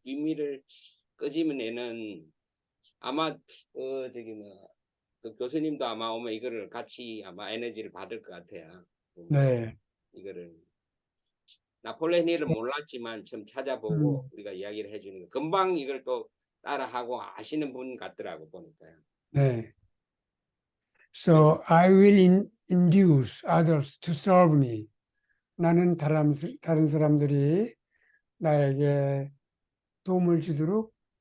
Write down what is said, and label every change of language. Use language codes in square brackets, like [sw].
[ko] 비밀을 끄집어내는 아마 그 교수님도 아마 오면 이거를 같이 아마 에너지를 받을 것 같아요. 네. 이거를 나폴레옹 힐을 몰랐지만 좀 찾아보고 우리가 이야기를 해주는 거 금방 이걸 또 따라하고 아시는 분 같더라고 보니까요. 네. [en] So I will induce others to serve me. [ko] 나는 다른 사람들이 나에게 도움을 주도록